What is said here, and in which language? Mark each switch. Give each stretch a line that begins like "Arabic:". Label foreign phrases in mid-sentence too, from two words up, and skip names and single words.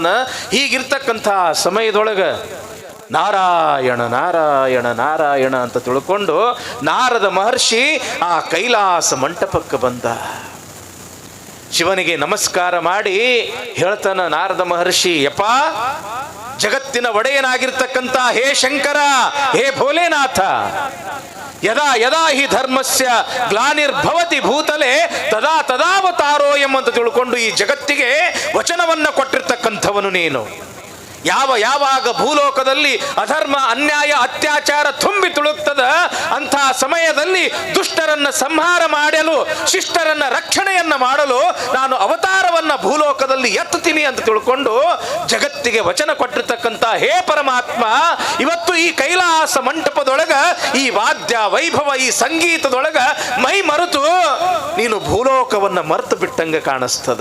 Kannada: ಹೀಗಿರ್ತಕ್ಕಂಥ ಸಮಯದೊಳಗ ನಾರಾಯಣ ನಾರಾಯಣ ನಾರಾಯಣ ಅಂತ ತಿಳ್ಕೊಂಡು ನಾರದ ಮಹರ್ಷಿ ಆ ಕೈಲಾಸ ಮಂಟಪಕ್ಕೆ ಬಂದ. ಶಿವನಿಗೆ ನಮಸ್ಕಾರ ಮಾಡಿ ಹೇಳ್ತಾನ ನಾರದ ಮಹರ್ಷಿ, ಯಪ್ಪ, ಜಗತ್ತಿನ ಒಡೆಯನಾಗಿರ್ತಕ್ಕಂಥ ಹೇ ಶಂಕರ, ಹೇ ಭೋಲೆನಾಥ,
Sanskrit: ಯದಾ ಯದಾ ಹಿ ಧರ್ಮಸ್ಯ ಗ್ಲಾನಿರ್ಭವತಿ ಭೂತಲೆ ತದಾ ತದಾವತಾರೋಯಂ
Kannada: ಅಂತ ತಿಳ್ಕೊಂಡು ಈ ಜಗತ್ತಿಗೆ ವಚನವನ್ನ ಕೊಟ್ಟಿರ್ತಕ್ಕಂಥವನು ನೀನು. ಯಾವಾಗ ಭೂಲೋಕದಲ್ಲಿ ಅಧರ್ಮ, ಅನ್ಯಾಯ, ಅತ್ಯಾಚಾರ ತುಂಬಿ ತುಳುಕ್ತದ, ಅಂಥ ಸಮಯದಲ್ಲಿ ದುಷ್ಟರನ್ನ ಸಂಹಾರ ಮಾಡಲು, ಶಿಷ್ಟರನ್ನ ರಕ್ಷಣೆಯನ್ನ ಮಾಡಲು ನಾನು ಅವತಾರವನ್ನ ಭೂಲೋಕದಲ್ಲಿ ಎತ್ತುತ್ತೀನಿ ಅಂತ ತಿಳ್ಕೊಂಡು ಜಗತ್ತಿಗೆ ವಚನ ಕೊಟ್ಟಿರ್ತಕ್ಕಂಥ ಹೇ ಪರಮಾತ್ಮ, ಇವತ್ತು ಈ ಕೈಲಾಸ ಮಂಟಪದೊಳಗ ಈ ವಾದ್ಯ ವೈಭವ, ಈ ಸಂಗೀತದೊಳಗ ಮೈ ಮರೆತು ನೀನು ಭೂಲೋಕವನ್ನ ಮರೆತು ಬಿಟ್ಟಂಗೆ ಕಾಣಿಸ್ತದ.